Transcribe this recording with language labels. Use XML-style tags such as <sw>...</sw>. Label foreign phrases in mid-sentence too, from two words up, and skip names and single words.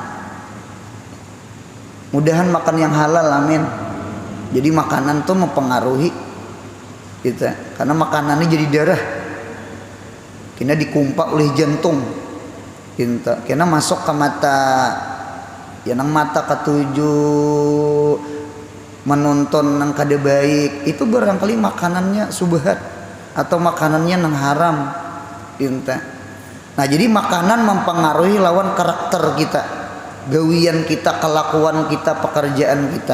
<id>Mudahan makan yang halal, amin. Jadi makanan tuh mempengaruhi kita, karena makanannya jadi darah.</id> <bjn>Kena dikumpak oleh jantung. Kena masuk ke mata, yang mata ketujuh menonton nang kada baik, itu barangkali makanannya subhat atau makanannya nang haram. Nah, jadi makanan mempengaruhi lawan karakter kita, gawian kita, kelakuan kita, pekerjaan kita.</bjn>